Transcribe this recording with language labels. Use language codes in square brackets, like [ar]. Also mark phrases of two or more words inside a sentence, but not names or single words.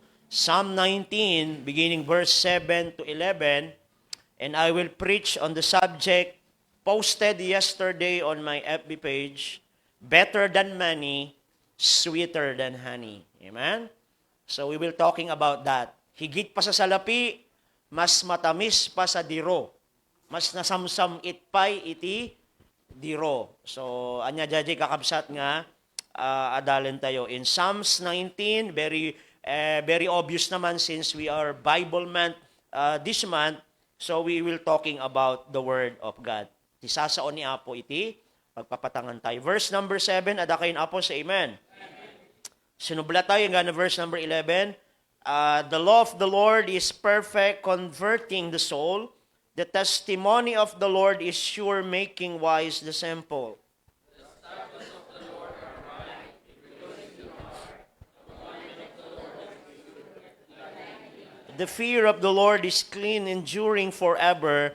[en] Psalm 19, beginning verse 7 to 11, and I will preach on the subject posted yesterday on my FB page, better than money, sweeter than honey. Amen? So we will talking about that. [tl] Higit pa sa salapi, mas matamis pa sa diro. [ilo] Mas nasamsam itpay iti diro. So, anya jaji kakabsat nga, adalin tayo. [en] In Psalms 19, very obvious [tl] naman [en] since we are Bible month this month, so we will talking about the Word of God. [ilo] Tisasaon ni Apo iti, pagpapatangan tayo. [en] Verse number 7, [ilo] adakayin Apo sa Amen. Sinubla tayo nga na [en] verse number 11, The law of the Lord is perfect, converting the soul. The testimony of the Lord is sure, making wise the simple. The fear of the Lord is clean, enduring forever.